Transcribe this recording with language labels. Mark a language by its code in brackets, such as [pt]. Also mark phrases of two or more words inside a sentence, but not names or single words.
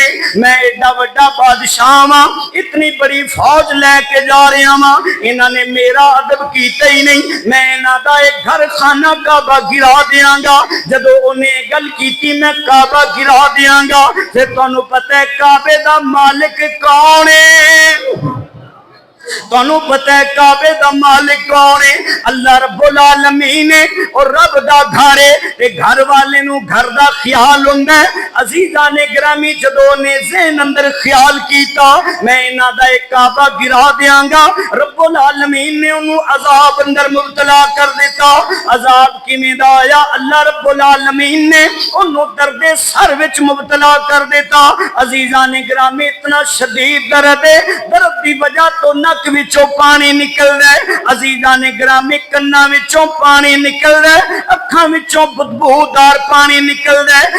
[pa] میں ایڈا وڈا بادشاہ واں، اتنی بڑی فوج لے کے جا رہا واں، انہاں نے میرا ادب کیتا ہی نہیں. میں انہاں دا اک گھر خانہ کعبہ گرا دیاں گا. جدوں اوہنے گل کیتی میں کعبہ گرا دیاں گا، فیر تہانوں پتا اے کعبے دا مالک کون اے? تہانوں پتا اے کعبے دا مالک کون اے? اللہ رب العالمین اے. اور رب دا گھر اے تے گھر والے نوں گھر دا خیال ہندا اے. عزیزانِ گرامی جدوں اوہنے ذہن اندر خیال کیتا میں انہاں دا اک کعبہ گرا دیاں گا, رب العالمین نے اوہنوں عذاب اندر مبتلا کر دتا. عذاب کویں دا آیا? اللہ رب العالمین نے اوہنوں دردِ سر وچ مبتلا کر دتا. عزیزانِ گرامی اتنا شدید درد اے، درد دی وجہ توں نک وچوں پانی نکل رہیا اے. عزیزانِ گرامی کناں وچوں پانی نکل رہیا اے، اکھاں وچوں بدبودار پانی نکل رہیا اے.